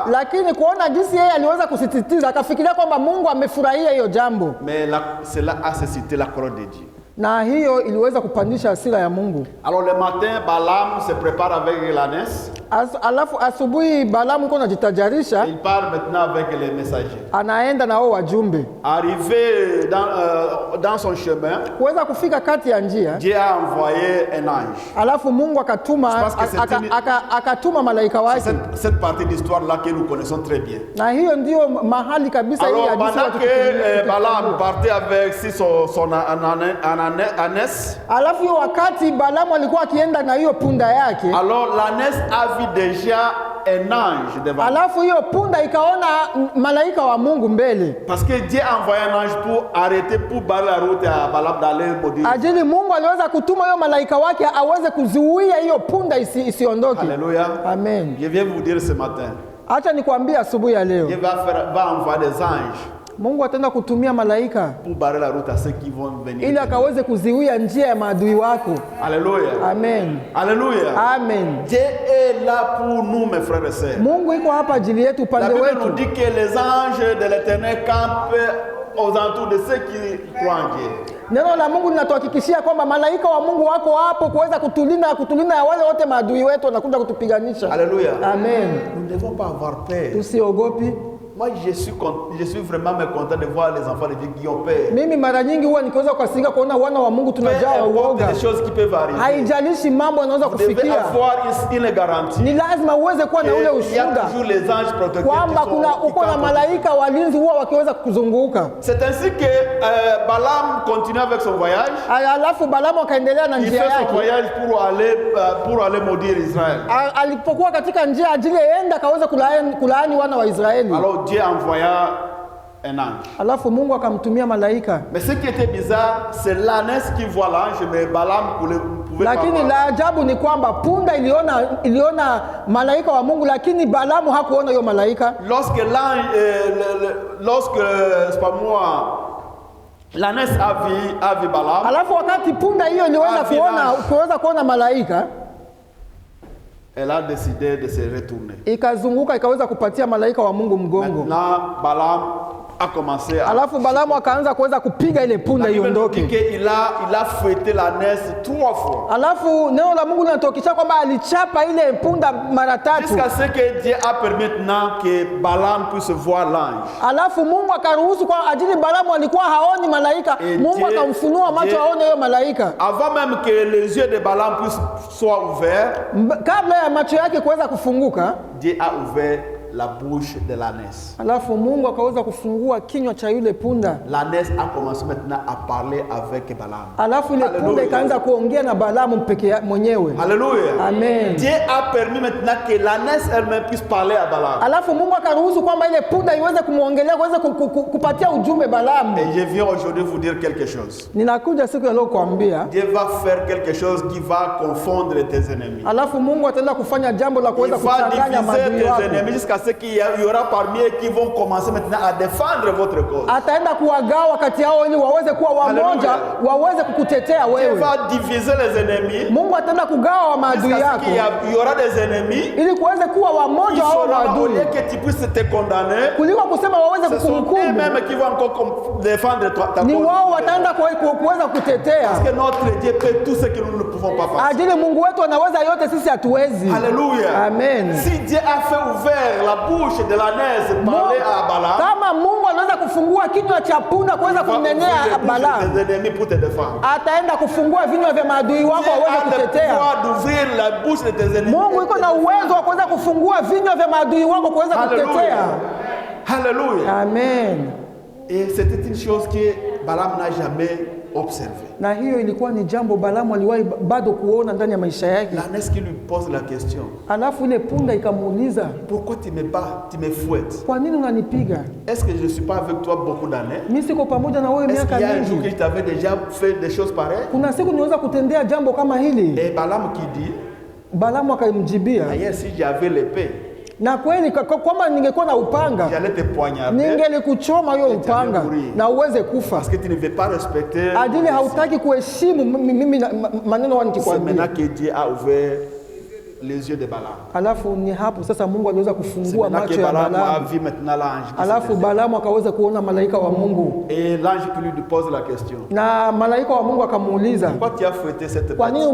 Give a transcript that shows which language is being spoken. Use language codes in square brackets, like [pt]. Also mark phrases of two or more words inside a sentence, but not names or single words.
[sw] Lakini kuona jinsi yeye aliweza kusisitiza akafikiria kwamba Mungu amefurahia hiyo jambo. [fr] Mais cela a suscité la colère de Dieu. [sw] Na hiyo iliweza kupandisha hasira ya Mungu. [fr] Alors le matin, Balaam se prépare avec l'ânesse. [sw] Alafu asubuhi Balaamu yuko anajitajarisha, [fr] Il part maintenant avec les messagers. [sw] anaenda na wao wajumbe. [fr] Arrivé dans son chemin, [sw] Kuweza kufika kati ya njia, [fr] Dieu a envoyé un ange. [sw] alafu Mungu akatuma [fr] Je pense que c'est [sw] akatuma malaika wake. [fr] Cette partie de l'histoire-là que nous connaissons très bien. [sw] Na hiyo ndio mahali kabisa hii [fr] Alors, [sw] hadithi [fr] pendant [sw] watu [fr] que Balaam partait avec son ânesse, [sw] alafu hiyo wakati Balaamu alikuwa akienda na hiyo punda yake, [fr] alors l'ânesse a vu déjà un ange devant. [sw] alafu hiyo punda ikaona malaika wa Mungu mbele. [fr] Parce que Dieu a envoyé un ange pour arrêter, pour barrer la route à Balaam d'aller maudire. [sw] Ajili Mungu aliweza kutuma hiyo malaika wake aweze kuzuia hiyo punda isiondoke. [fr] Alléluia. Amen. Je viens vous dire ce matin, [sw] Acha nikwambie asubuhi ya leo, [fr] Dieu va envoyer des anges [sw] Mungu ataenda kutumia malaika [fr] pour barrer la route à ceux qui vont venir. [sw] ili akaweze kuziwia njia ya maadui wako. [fr] Alléluia. Amen. Alléluia. Amen. Dieu est là pour nous, mes frères et sœurs. [sw] Mungu iko hapa ajili yetu, [fr] La [sw] upande [fr] Bible nous [sw] wetu. [fr] dit que les anges de l'Éternel campent aux alentours de ceux qui croient en Dieu. [sw] Neno la Mungu linatuhakikishia kwamba malaika wa Mungu wako hapo kuweza kutulinda ya wale wote maadui wetu wanakuja kutupiganisha. [fr] Alléluia. Amen. Nous ne devons pas avoir peur. [sw] Tusiogopi. [fr] Moi, je suis vraiment content de voir les enfants de Dieu qui ont peur. [sw] Mimi mara nyingi huwa nikiweza kukasirika kuona wana wa Mungu [fr] Peu [sw] tunajaa [fr] importe [sw] uoga. [fr] les choses qui peuvent arriver. [sw] Haijalishi mambo yanaweza [fr] Vous devez [sw] kufikia. [fr] avoir une garantie. [sw] Ni lazima uweze kuwa na ule [fr] Il y a [sw] ushuhuda [fr] toujours les anges protecteurs [sw] kwamba [fr] qui [sw] uko na [fr] campent. [sw] malaika walinzi huwa wakiweza kuzunguka. [fr] C'est ainsi que Balaam continue avec son voyage. [sw] Alafu Balaamu akaendelea na [fr] Il [sw] njia [fr] fait son [sw] yake. [fr] voyage pour aller maudire Israël. [sw] Alipokuwa katika njia ajili enda akaweza kulaani wana wa Israeli. [fr] Alors Dieu envoya un ange. [sw] Alafu Mungu akamtumia malaika. [fr] Mais ce qui était bizarre, c'est l'ânesse qui voit l'ange, mais Balaam pouvait pas [sw] Lakini [fr] voir. la [sw] ajabu ni kwamba punda iliona malaika wa Mungu, lakini Balaamu hakuona hiyo malaika. [fr] Lorsque c'est pas moi, l'ânesse a vu Balaam, [sw] Alafu wakati punda hiyo iliweza kuona malaika, [fr] elle a décidé de se retourner. [sw] ikazunguka ikaweza kupatia malaika wa Mungu mgongo. [fr] Maintenant, Balaam a commencé à... [sw] Alafu Balaamu akaanza kuweza kupiga ile punda [fr] La Bible nous dit [sw] iondoke. [fr] qu'il a fouetté l'ânesse 3 fois. [sw] Alafu neno la Mungu linatokisha kwamba alichapa ile punda mara tatu. [fr] Jusqu'à ce que Dieu a permis maintenant que Balaam puisse voir l'ange. [sw] Alafu Mungu akaruhusu kwa ajili Balaamu alikuwa haoni malaika. Mungu akamfunua macho aone hiyo malaika. [fr] Avant même que les yeux de Balaam soient ouverts, [sw] Kabla ya macho yake kuweza kufunguka, [fr] Dieu a ouvert la bouche de l'ânesse. [sw] Alafu Mungu akaweza kufungua kinywa cha yule punda. [fr] L'ânesse a commencé maintenant à parler avec Balaam. [sw] Alafu ile punda [fr] Alléluia. [sw] ikaanza kuongea na Balaamu mwenyewe. [fr] Alléluia. Amen. Dieu a permis maintenant que l'ânesse elle-même puisse parler à Balaam. [sw] Alafu Mungu akaruhusu kwamba ile punda iweze kumwongelea, kuweze kupatia ujumbe Balaamu. [fr] Et je viens aujourd'hui vous dire quelque chose. [sw] Ninakuja siku ya leo kuambia, [fr] Dieu va faire quelque chose qui va confondre tes ennemis. [sw] alafu Mungu ataenda kufanya jambo la [fr] Il [sw] kuweza [fr] va [sw] kuchanganya [fr] diviser [sw] maadui [fr] tes [sw] wako. [fr] ennemis jusqu'à ce qu'il y aura parmi eux qui vont commencer maintenant à défendre votre cause. [sw] Ataenda kuwagawa kati yao ili waweze kuwa wamoja, Hallelujah. waweze kukutetea [fr] Dieu [sw] wewe. [fr] va diviser les ennemis [sw] Mungu ataenda kugawa maadui [fr] jusqu'à ce [sw] yako [fr] qu'il y aura des ennemis. [sw] ili kuweze kuwa [fr] Ils [sw] wamoja wao [fr] seront au [sw] maadui, [fr] lieu que tu puisses te condamner. [sw] kuliko kusema waweze [fr] Ce sont [sw] kukuhukumu. [fr] eux-mêmes qui vont encore défendre ta [sw] Ni [fr] cause. [sw] wao wataenda kuweza kutetea. [fr] Parce que notre Dieu peut tout ce que nous ne pouvons pas faire. [sw] Ajili Mungu wetu anaweza yote, sisi hatuwezi. [fr] Alléluia. Amen. Si Dieu a fait ouvert la bouche de l'ânesse parler à Balaam, [sw] Kama Mungu anaweza kufungua kinywa cha punda kuweza [fr] il va ouvrir [sw] kumnenea [fr] les bouches [sw] Balaamu, [fr] des ennemis pour te défendre. [sw] ataenda kufungua vinywa vya maadui wako [fr] Dieu [sw] waweze [fr] a le [sw] kutetea. [fr] pouvoir d'ouvrir la bouche de tes ennemis. [sw] Mungu iko na uwezo wa kuweza kufungua vinywa vya maadui wako kuweza kutetea. [fr] Alléluia. Amen. Et c'était une chose que Balaam n'a jamais observée. [sw] Na hiyo ilikuwa ni jambo Balaamu aliwahi bado kuona ndani ya maisha yake. [fr] L'ânesse qui lui pose la question, [sw] Alafu ile punda ikamuuliza, [fr] pourquoi tu me bats, tu me fouettes? [sw] kwa nini unanipiga? [fr] Est-ce que je ne suis pas avec toi beaucoup d'années? [sw] Mimi siko pamoja na wewe [fr] Est-ce [sw] miaka [fr] qu'il y a un jour que [sw] mingi. [fr] je t'avais déjà fait des choses pareilles? [sw] Kuna siku niweza kutendea jambo kama hili. [fr] Et Balaam qui dit, [sw] Balaamu akamjibia, [fr] d'ailleurs si j'avais l'épée, [sw] na kweli kwamba ningekuwa na upanga [fr] j'allais te poignarder [sw] ningelikuchoma hiyo upanga na uweze kufa, [fr] parce que tu ne veux pas respecter. [sw] ajili hautaki kuheshimu mimi maneno [fr] C'est [sw] nikikwambia. [fr] maintenant que Dieu a ouvert les yeux de Balaam. [sw] Alafu ni hapo sasa Mungu aliweza [fr] C'est [sw] kufungua [fr] maintenant que [sw] macho ya [fr] Balaam a [sw] Balaamu. [fr] vu maintenant l'ange. qui [sw] Alafu [fr] s'était- [sw] Balaamu akaweza kuona malaika wa Mungu, [fr] Et l'ange qui lui pose la question, [sw] na malaika wa Mungu akamuuliza, [fr] pourquoi tu as fouetté cette [sw] kwa nini